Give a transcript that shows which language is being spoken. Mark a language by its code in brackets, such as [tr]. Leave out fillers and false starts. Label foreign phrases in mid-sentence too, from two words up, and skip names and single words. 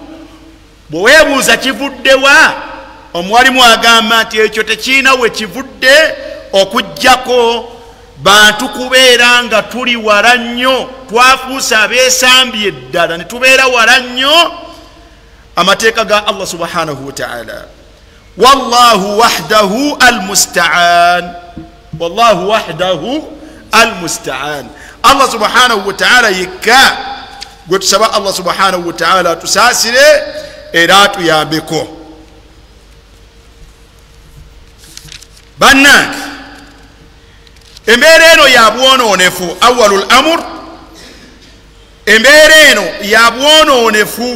[lg] Bwe weebuuza kivuddewa, omuwalimu agamba nti ekyo tekiina we kivudde okuggyako bantu kubeera nga tuli wala nnyo, twafuuse abeesambye ddala ne tubeera wala nnyo amateeka ga [ar] الله سبحانه وتعالى. والله وحده المستعان، والله وحده المستعان. الله سبحانه وتعالى [lg] yekka gwe tusaba [ar] الله سبحانه وتعالى [lg] tusaasire era atuyambeko. Bannange, embeera eno ya bwonoonefu. [ar] أول الأمر, [lg] embeera eno ya bwonoonefu.